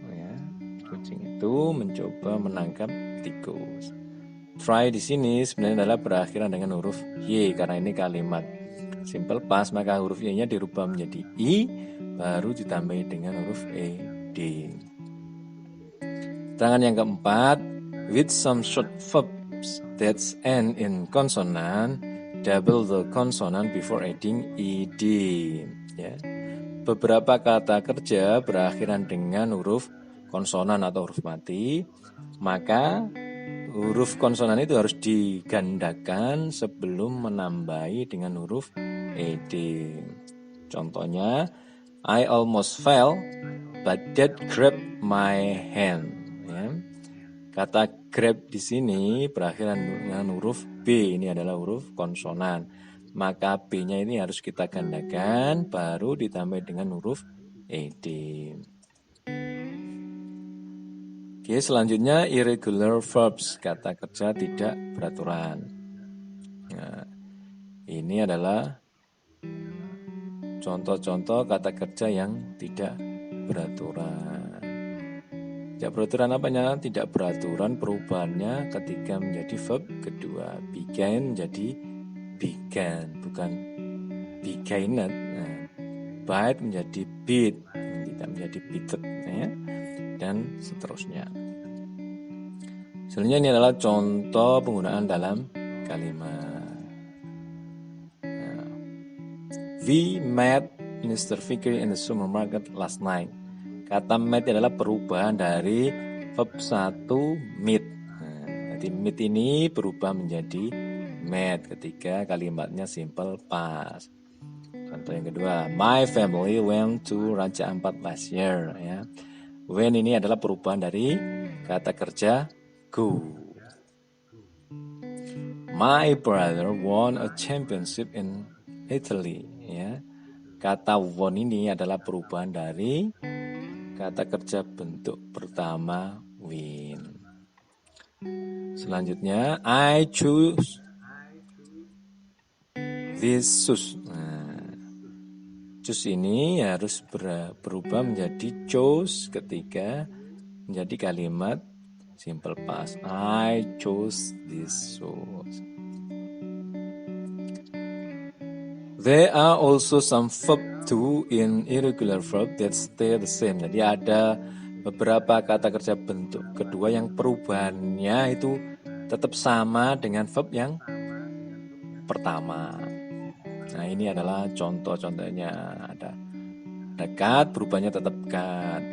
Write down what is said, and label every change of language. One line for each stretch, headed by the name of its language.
Indonesian: Ya, kucing itu mencoba menangkap tikus. Try di sini sebenarnya adalah berakhiran dengan huruf y, karena ini kalimat simple past, maka huruf y-nya dirubah menjadi i, baru ditambahi dengan huruf ed. Terangan yang keempat,
English: with some short verbs that end in consonant, double the consonant before adding ed.
Indonesian: Ya. Beberapa kata kerja berakhiran dengan huruf konsonan atau huruf mati, maka huruf konsonan itu harus digandakan sebelum menambahi dengan huruf ed. Contohnya,
English: I almost fell, but Dad grabbed my hand.
Indonesian: Ya. Kata grab di sini berakhiran dengan huruf B. Ini adalah huruf konsonan. Maka B-nya ini harus kita gandakan, baru ditambah dengan huruf ed. Oke, selanjutnya irregular verbs, kata kerja tidak beraturan. Nah, ini adalah contoh-contoh kata kerja yang tidak beraturan. Tidak beraturan apanya? Tidak beraturan perubahannya ketika menjadi verb kedua. Began menjadi began, bukan begined. Nah, bite menjadi bit, tidak menjadi bited, ya. Dan seterusnya. Selanjutnya ini adalah contoh penggunaan dalam kalimat.
English: Nah, we met Mr. Fikri in the supermarket last night.
Indonesian: Kata met adalah perubahan dari verb 1 meet. Nah, jadi meet ini berubah menjadi met ketika kalimatnya simple past. Contoh yang kedua,
English: my family went to Raja Ampat last year. Ya.
Indonesian: When ini adalah perubahan dari kata kerja go.
English: My brother won a championship in Italy.
Indonesian: Ya. Kata won ini adalah perubahan dari kata kerja bentuk pertama win. Selanjutnya,
English: I choose this shoes.
Indonesian: Choose ini harus berubah menjadi chose ketika menjadi kalimat simple past.
English: I chose this shoes. There are also some verb to in irregular verb that stay the same.
Indonesian: Jadi ada beberapa kata kerja bentuk kedua yang perubahannya itu tetap sama dengan verb yang pertama. Nah, ini adalah contoh-contohnya. Ada cut, berubahnya tetap cut.